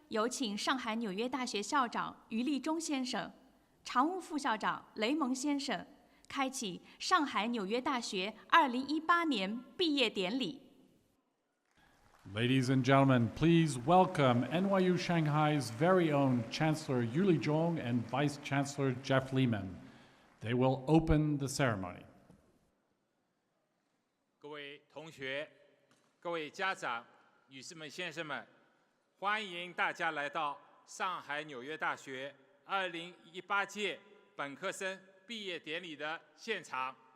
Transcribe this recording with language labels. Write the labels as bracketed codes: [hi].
[zh] 有请上海纽约大学校长余立忠先生、常务副校长雷蒙先生开启上海纽约大学2018年毕业典礼。 [en] Ladies and gentlemen, please welcome NYU Shanghai's very own Chancellor Yuli Zhong and Vice Chancellor Jeff Lehman. They will open the ceremony. [zh] 各位同学、各位家长、女士们、先生们，欢迎大家来到上海纽约大学2018届本科生毕业典礼的现场。